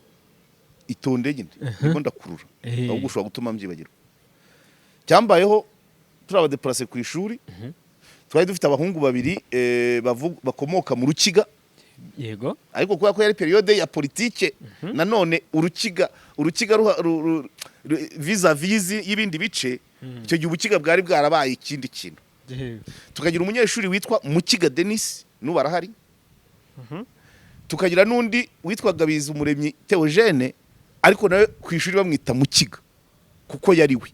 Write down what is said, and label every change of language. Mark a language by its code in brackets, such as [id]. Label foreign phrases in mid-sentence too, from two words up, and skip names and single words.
[rw] Itonde nyine niko ndakurura ahubwo ushobora gutuma mbyibagirwa. Cyambayeho turi abadeplace ku ishuri, twari dufite abahungu babiri bakomoka mu Rukiga. Yego. Ariko kubera ko yari periode ya politike, nanone Urukiga vis-a-vis y'ibindi bice, icyo gihe Ubukiga bwari bwarabaye ikindi kintu. Tukagira umunyeshuri witwa Mukiga Denis, n'ubu arahari. Tukagira n'undi witwaga Bizumuremyi Theogene, ariko nawe ku ishuri bamwita Mukiga kuko yari we.